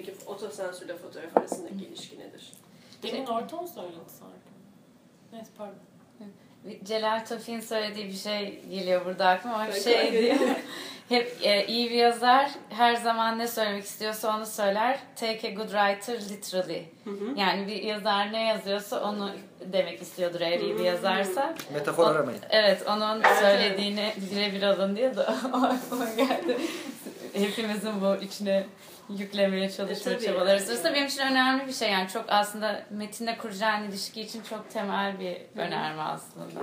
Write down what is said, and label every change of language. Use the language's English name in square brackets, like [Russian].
[Turkish] Peki otosansürle fotoğraf arasındaki ilişki nedir? Demin Orton söyledi sanırım. Neyse pardon. Celal Tofik'in söylediği bir şey geliyor burada aklıma. Bir şey diyor. Hep iyi bir yazar her zaman ne söylemek istiyorsa onu söyler. [English] Take a good writer literally. [Turkish] Yani bir yazar ne yazıyorsa onu demek istiyordur eğer iyi bir yazarsa. Metafor aramayın. Evet, onun söylediğini birebir alın diye de aklıma geldi. Hepimizin bu içine yüklemeye çalıştığı çabaları sırasında. Benim için önemli bir şey yani çok aslında metinle kuracağın ilişki için çok temel bir önerme aslında.